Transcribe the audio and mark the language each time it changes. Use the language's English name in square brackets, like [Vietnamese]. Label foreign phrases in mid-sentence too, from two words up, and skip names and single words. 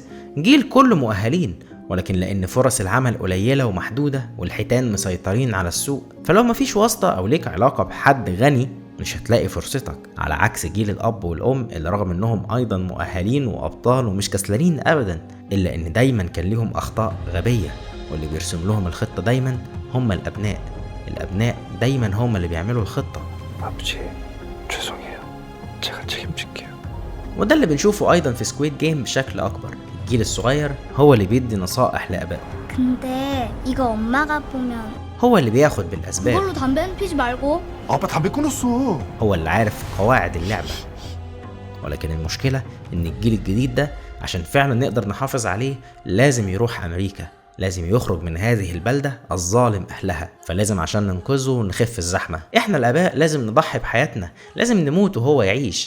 [Arabic] جيل كله مؤهلين، ولكن لأن فرص العمل قليلة ومحدودة والحيتان مسيطرين على السوق، فلو مفيش واسطة أو ليك علاقة بحد غني مش هتلاقي فرصتك، على عكس جيل الأب والأم اللي رغم إنهم أيضا مؤهلين وأبطال ومش كسلانين أبدا، إلا إن دايما كان ليهم أخطاء غبية، واللي بيرسم لهم الخطة دايما هم الأبناء. الأبناء دايما هم اللي بيعملوا الخطة. [Korean] 아버지, 죄송해요. 제가 책임질게요. [Arabic] وده اللي بنشوفه أيضا في سكويد جيم بشكل أكبر. الجيل الصغير هو اللي بيدي نصائح لآبائه. [Korean] 근데 이거 엄마가 보면 [Arabic] هو اللي بياخد بالأسباب. [Korean] 이걸로 담배는 피지 말고. 아빠 담배 끊었어. [Arabic] هو اللي عارف قواعد اللعبة. ولكن المشكلة إن الجيل الجديد ده عشان فعلا نقدر نحافظ عليه لازم يروح أمريكا، لازم يخرج من هذه البلدة الظالم أهلها، فلازم عشان ننقذه نخف الزحمة. إحنا الآباء لازم نضحي بحياتنا، لازم نموت وهو يعيش.